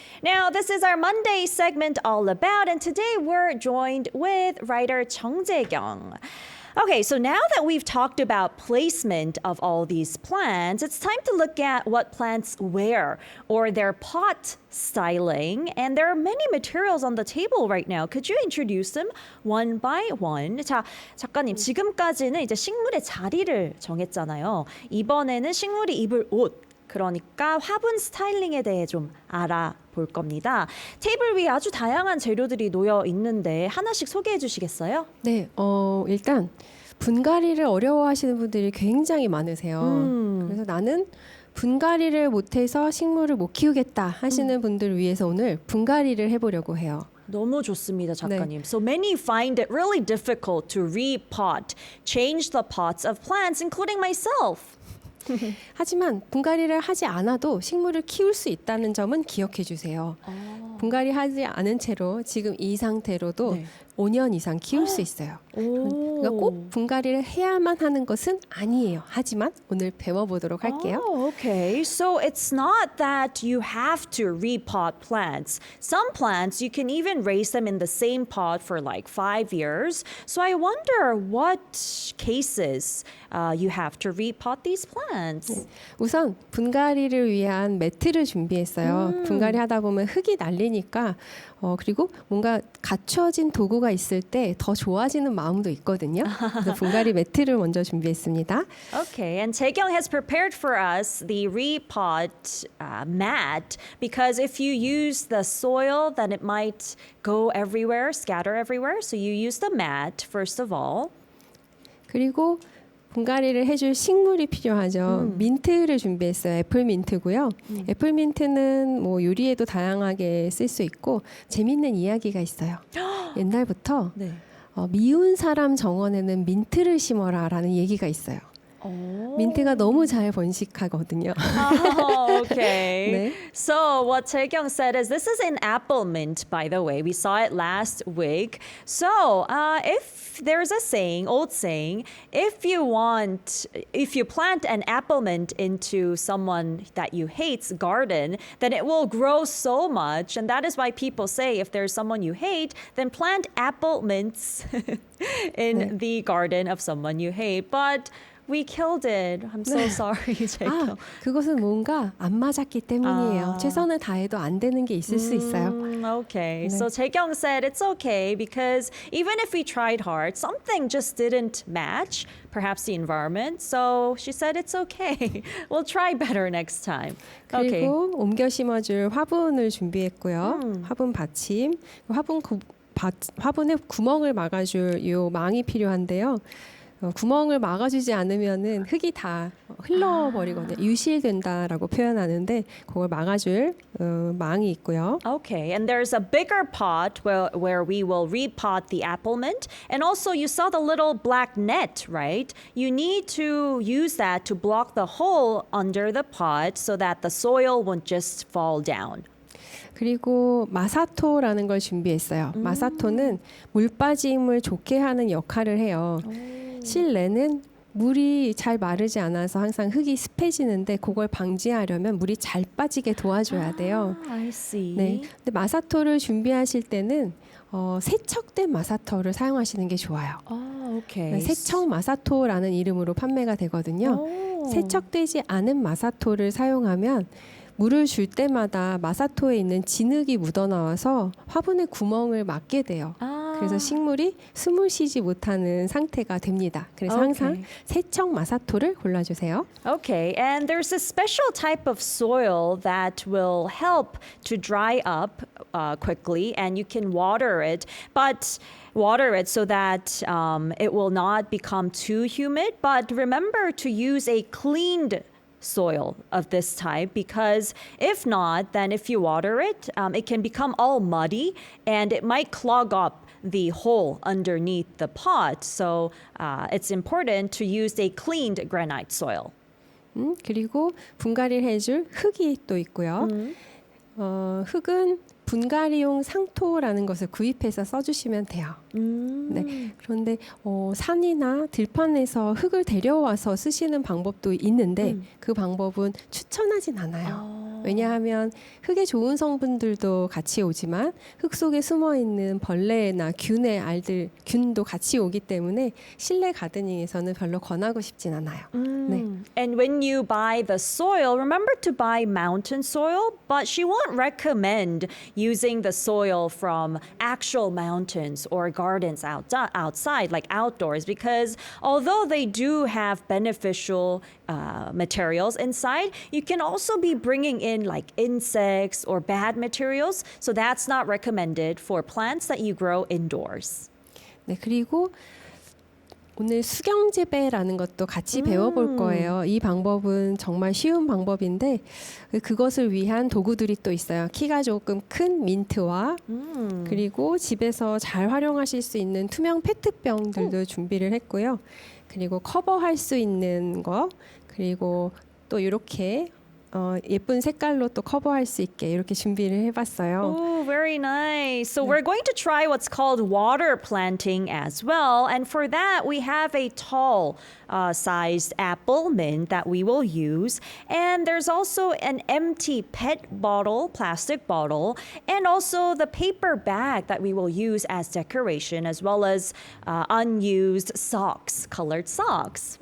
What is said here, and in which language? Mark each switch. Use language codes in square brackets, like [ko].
[en] Now, this is our Monday segment all about, and today we're joined with writer Chung Jae-kyung. Okay, so now that we've talked about placement of all these plants, it's time to look at what plants wear or their pot styling. And there are many materials on the table right now. Could you introduce them one by one? [ko] 자, 작가님, 지금까지는 이제 식물의 자리를 정했잖아요. 이번에는 식물이 입을 옷, 그러니까 화분 스타일링에 대해 좀 알아볼 겁니다. 테이블 위에 아주 다양한 재료들이 놓여 있는데 하나씩 소개해 주시겠어요? 네, 일단 분갈이를 어려워하시는 분들이 굉장히 많으세요. 그래서 나는 분갈이를 못해서 식물을 못 키우겠다 하시는 분들을 위해서 오늘 분갈이를 해보려고 해요. 너무 좋습니다, 작가님. [en] So many find it really difficult to repot, change the pots of plants, including myself. [ko] 하지만 분갈이를 하지 않아도 식물을 키울 수 있다는 점은 기억해 주세요. 분갈이 하지 않은 채로 지금 이 상태로도 네. 5년 이상 키울 수 있어요. 그러니까 꼭 분갈이를 해야만 하는 것은 아니에요. 하지만 오늘 배워보도록 할게요. [en] Oh, okay. So it's not that you have to repot plants. Some plants, you can even raise them in the same pot for like 5 years. So I wonder what cases you have to repot these plants. [ko] 우선 분갈이를 위한 매트를 준비했어요. 분갈이 하다 보면 흙이 날리니까 그리고 뭔가 갖춰진 도구가 있을 때 더 좋아지는 마음도 있거든요. 그래서 분갈이 매트를 먼저 준비했습니다. [en] Okay, and Taekyung has prepared for us the repot mat because if you use the soil, then it might go everywhere, scatter everywhere. So you use the mat first of all. [ko] 그리고 분갈이를 해줄 식물이 필요하죠. 민트를 준비했어요. 애플 민트고요. 애플 민트는 뭐 요리에도 다양하게 쓸 수 있고 재밌는 이야기가 있어요. 옛날부터 네. 미운 사람 정원에는 민트를 심어라라는 얘기가 있어요. 민트가 너무 잘 번식하거든요. [en] Oh, okay. [ko] 네. [en] So what Taekyung said is this is an apple mint, by the way. We saw it last week. So if there's a saying, old saying, if you plant an apple mint into someone that you hate's garden, then it will grow so much. And that is why people say if there's someone you hate, then plant apple mints in the garden of someone you hate. But we killed it. I'm so sorry, Jaekyung. [ko] 그것은 뭔가 안 맞았기 때문이에요. 최선을 다해도 안 되는 게 있을 수 있어요. [en] Okay, so Taekyung said it's okay because even if we tried hard, something just didn't match, perhaps the environment. So she said it's okay. We'll try better next time. Okay. [ko] 그리고 옮겨 심어줄 화분을 준비했고요. 화분 받침, 화분 화분에 구멍을 막아줄 요 망이 필요한데요. 구멍을 막아주지 않으면은 흙이 다 흘러버리거든요. 유실된다라고 표현하는데 그걸 막아줄 망이 있고요. [en] Okay, and there's a bigger pot where we will repot the apple mint. And also, you saw the little black net, right? You need to use that to block the hole under the pot so that the soil won't just fall down. [ko] 그리고 마사토라는 걸 준비했어요. 마사토는 물 빠짐을 좋게 하는 역할을 해요. 실내는 물이 잘 마르지 않아서 항상 흙이 습해지는데 그걸 방지하려면 물이 잘 빠지게 도와줘야 돼요. [en] I see. [ko] 네. 근데 마사토를 준비하실 때는 세척된 마사토를 사용하시는 게 좋아요. [en] Oh, okay. [ko] 세척 마사토라는 이름으로 판매가 되거든요. [en] Oh. [ko] 세척되지 않은 마사토를 사용하면 물을 줄 때마다 마사토에 있는 진흙이 묻어나와서 화분에 구멍을 막게 돼요. 그래서 식물이 숨을 쉬지 못하는 상태가 됩니다. 그래서 항상 [en] Okay. [ko] 세척 마사토를 골라주세요. [en] Okay, and there's a special type of soil that will help to dry up quickly, and you can water it, but water it so that it will not become too humid. But remember to use a cleaned soil of this type, because if not, then if you water it, it can become all muddy and it might clog up the hole underneath the pot. So it's important to use a cleaned granite soil. [ko] 그리고 분갈이를 해줄 흙이 또 있고요. 흙은 분갈이용 상토라는 것을 구입해서 써주시면 돼요. 네. 그런데 산이나 들판에서 흙을 데려와서 쓰시는 방법도 있는데 그 방법은 추천하진 않아요. 왜냐하면 흙에 좋은 성분들도 같이 오지만 흙 속에 숨어 있는 벌레나 균의 알들, 균도 같이 오기 때문에 실내 가드닝에서는 별로 권하고 싶진 않아요. 네. [en] And when you buy the soil, remember to buy mountain soil, but she won't recommend using the soil from actual mountains or gardens outside, like outdoors, because although they do have beneficial materials inside, you can also be bringing in like insects or bad materials. So that's not recommended for plants that you grow indoors. [ko] 네, 그리고 오늘 수경재배라는 것도 같이 배워볼 거예요. 이 방법은 정말 쉬운 방법인데 그것을 위한 도구들이 또 있어요. 키가 조금 큰 민트와 그리고 집에서 잘 활용하실 수 있는 투명 페트병들도 준비를 했고요. 그리고 커버할 수 있는 거 그리고 또 이렇게 예쁜 색깔로 또 커버할 수 있게 이렇게 준비를 해봤어요. [en] Oh, very nice. So we're going to try what's called water planting as well. And for that, we have a tall sized apple mint that we will use. And there's also an empty PET bottle, plastic bottle, and also the paper bag that we will use as decoration, as well as unused socks, colored socks.